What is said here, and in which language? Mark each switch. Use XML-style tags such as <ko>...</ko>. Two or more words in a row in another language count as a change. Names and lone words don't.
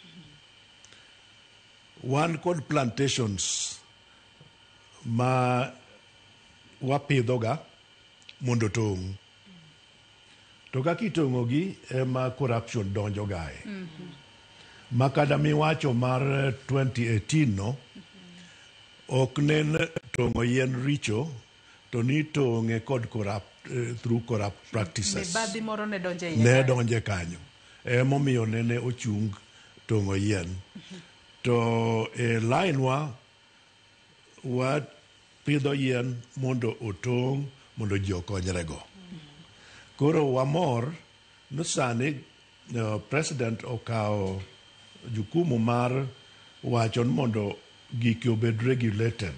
<luo>Wan kod plantations ma wapidhoga mondo tong'. To kaka itong'ogi ema corruption donjo gae. Makada miwacho mar 2018 no, ok nen tong'o yien richo, to ni tong'e kod</luo> <en>through corrupt practices.</en> <luo>Mibadhi moro ne donje ne donje kanyo. Emomiyo nene ochung tong'o yien. To line wa pidho yien mondo otong', mondo ji okonyrego. Koro wamor ni sani president okao jukumu mar wacho mondo giki obed regulated.</luo>